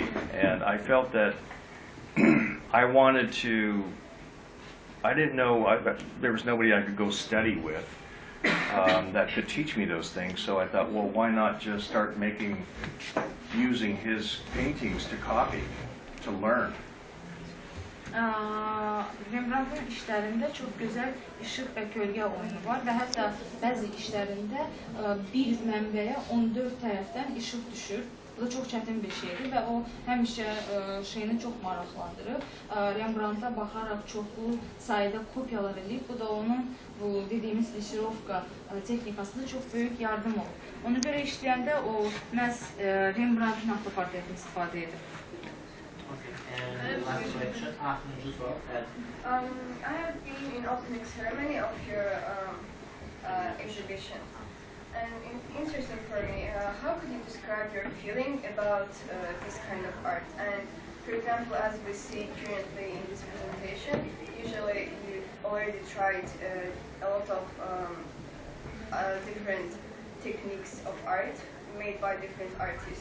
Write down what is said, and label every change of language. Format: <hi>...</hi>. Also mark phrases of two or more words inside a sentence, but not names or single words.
<en>And I felt that I didn't know, there was nobody I could go study with. that could teach me those things. So I thought, well, why not just start using his paintings to copy, to learn.</en> <az>Rembrandt'ın işlərində çox gözəl işıq və gölgə oyunu var və hətta bəzi işlərində bir mənbəyə 14 tərəfdən işıq düşür. Bu da çox çətin bir şeydir və o həmişə şeyini çox maraqlandırır. Rembrandt'a baxaraq çoxlu sayda kopyalar edib, bu da onun bu dediyimiz lisировка texnikasında çox böyük yardım olur. Ona görə işləyəndə o məhz Rembrandt'ın avtoportretini istifadə edir.</az> <en>I have been in opening ceremony of your exhibition, and it's interesting for me. How could you describe your feeling about this kind of art? And for example, as we see currently in this presentation, usually you already tried a lot of different techniques of art made by different artists.</en>